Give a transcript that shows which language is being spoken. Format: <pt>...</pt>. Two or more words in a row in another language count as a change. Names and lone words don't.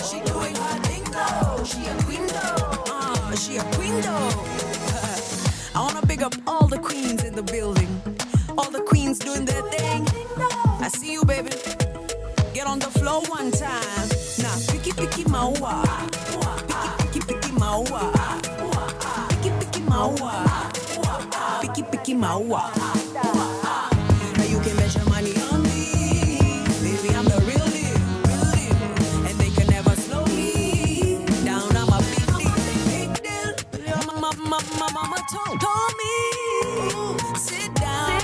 <en>She doing her thing though. She a queen though. She a queen though. I wanna big up all the queens in the building. All the queens doing their thing. I see you, baby. Get on the floor one time. Now, picky maua. Picky maua. Picky maua. Picky maua. Now you can bet your money on me. Baby, I'm the real deal. And they can never slow me down. I'm a big deal. Mama told me. Sit down.</en>